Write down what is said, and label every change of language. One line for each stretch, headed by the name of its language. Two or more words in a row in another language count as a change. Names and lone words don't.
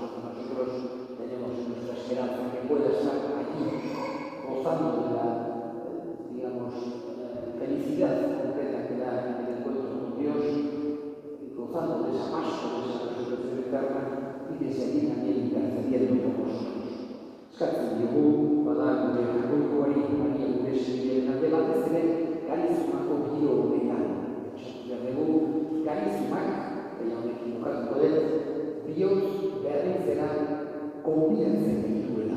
Spanish: Nosotros tenemos nuestra esperanza que pueda estar allí, gozando de la, digamos, felicidad concreta que da el encuentro con Dios, gozando de esa Pascua, de esa resurrección eterna, y desde allí también intercediendo por nosotros.
Basque: Eskatzen dugu, bada gure jargoikoari, Maria gure senidearen alde batez ere, karizmako bideo honetan. Esatu behar dugu, karizmak, baina honekin bukatuko dut, bihotz berritzera konbidatzen dituela.